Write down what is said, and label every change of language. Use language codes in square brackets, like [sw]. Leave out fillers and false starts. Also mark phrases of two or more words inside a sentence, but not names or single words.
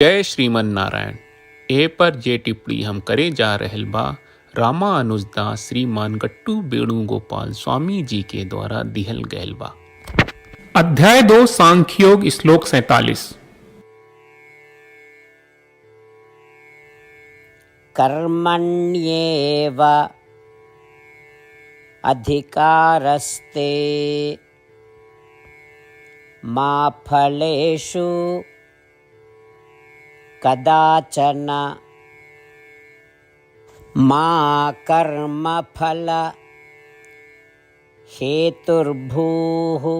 [bho] जय श्रीमन नारायण। ए पर जे टिप्पणी हम करे जा रहल बा रामा अनुजदास श्रीमान गट्टू वेणुगोपाल स्वामी जी के द्वारा दिहल गयल बा। अध्याय 2 सांख्योग श्लोक 47। [sa] कर्मण्येव अधिकारस्ते मा फलेषु कदाचन मा कर्मफल हेतुर्भूः